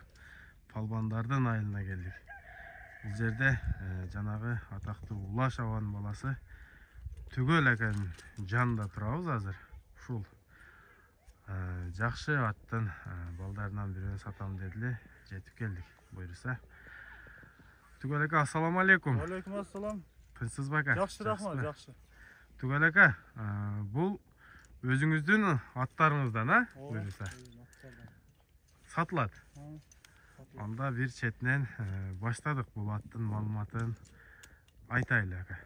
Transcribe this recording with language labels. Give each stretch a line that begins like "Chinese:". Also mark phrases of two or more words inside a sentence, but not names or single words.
Kyrgyz: Палбандардын айылына келдик. Бул жерде жанагы атактуу Улаш Абанын баласы Түгөл аканын жанында турабыз азыр. Ушул жакшы аттын балдарынан бирөөнү сатам дедиле, жетип келдик. Буйруса. Түгөл ака,
Arabic: السلام عليكم. عليكم السلام.
Kyrgyz: Тынчсыз бака? Жакшы, рахмат, жакшы. Түгөл ака, бул өзүңүздүн аттарыңыздан, буйруса. Сатылат. Анда бир четинен баштадык бул аттын маалыматын айтайлы ака.